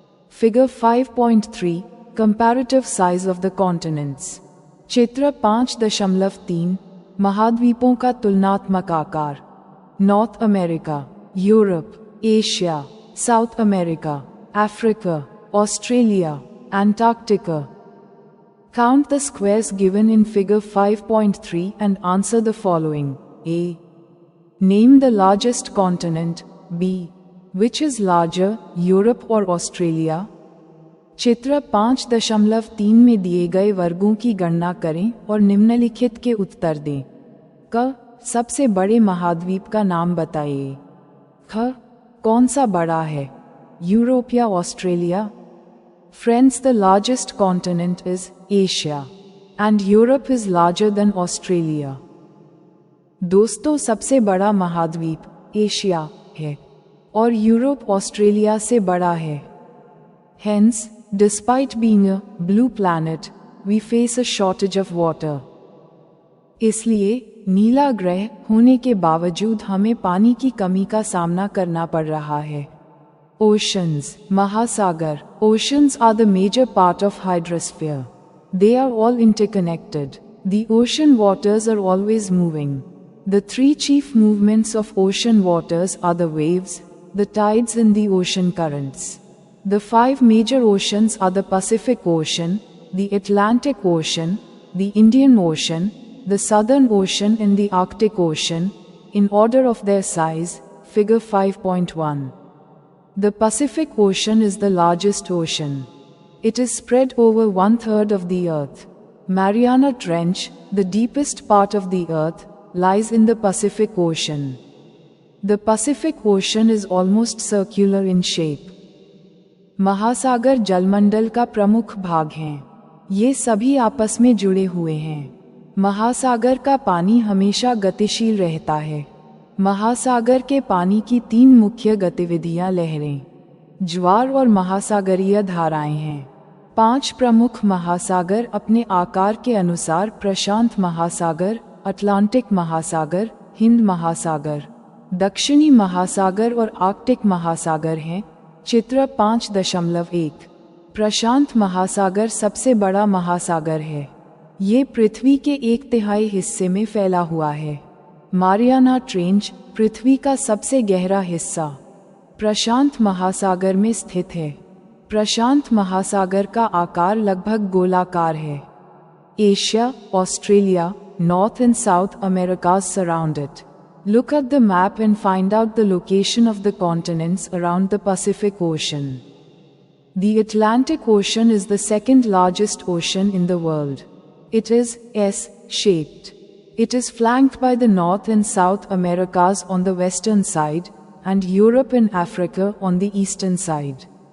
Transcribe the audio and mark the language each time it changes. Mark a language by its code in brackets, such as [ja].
[en] Figure 5.3 comparative size of the continents. [hi] चित्र 5.3 महाद्वीपों का तुलनात्मक आकार। [en] North America, Europe, Asia, South America, Africa, Australia, Antarctica. Count the squares given in figure 5.3 and answer the following. A. Name the largest continent. B. Which is larger, Europe or Australia? [hi] चित्र 5.3 में दिए गए वर्गों की गणना करें और निम्नलिखित के उत्तर दें। क. सबसे बड़े महाद्वीप का नाम बताइए। ख. कौन सा बड़ा है, यूरोप या Australia? [en] Friends, the largest continent is Asia, and Europe is larger than Australia. [hi] दोस्तों, सबसे बड़ा महाद्वीप एशिया है और यूरोप ऑस्ट्रेलिया से बड़ा है। [en] Hence, despite being a blue planet, we face a shortage of water. [hi] इसलिए नीला ग्रह होने के बावजूद हमें पानी की कमी का सामना करना पड़ रहा है। [en] Oceans, Mahasagar. Oceans are the major part of hydrosphere. They are all interconnected. The ocean waters are always moving. The three chief movements of ocean waters are the waves, the tides and the ocean currents. The five major oceans are the Pacific Ocean, the Atlantic Ocean, the Indian Ocean, the Southern Ocean and the Arctic Ocean, in order of their size, figure 5.1. The Pacific Ocean is the largest ocean. It is spread over 1/3 of the Earth. Mariana Trench, the deepest part of the Earth, lies in the Pacific Ocean. The Pacific Ocean is almost circular in shape. [hi] महासागर जलमंडल का प्रमुख भाग हैं। ये सभी आपस में जुड़े हुए हैं। महासागर का पानी हमेशा गतिशील रहता है। महासागर के पानी की 3 मुख्य गतिविधियां लहरें, ज्वार और महासागरीय धाराएं हैं। 5 प्रमुख महासागर अपने आकार के अनुसार प्रशांत महासागर, अटलांटिक महासागर, हिंद महासागर, दक्षिणी महासागर और आर्कटिक महासागर हैं। चित्र 5.1। प्रशांत महासागर सबसे बड़ा महासागर है। ये पृथ्वी के 1/3 हिस्से में फैला हुआ है। मारियाना ट्रेंच पृथ्वी का सबसे गहरा हिस्सा प्रशांत महासागर में स्थित है। प्रशांत महासागर का आकार लगभग गोलाकार है। [en] Asia, Australia, North and South America surround it. Look at the map and find out the location of the continents around the Pacific Ocean. The Atlantic Ocean is the second largest ocean in the world. It is S-shaped. It is flanked by the North and South Americas on the western side, and Europe and Africa on the eastern side.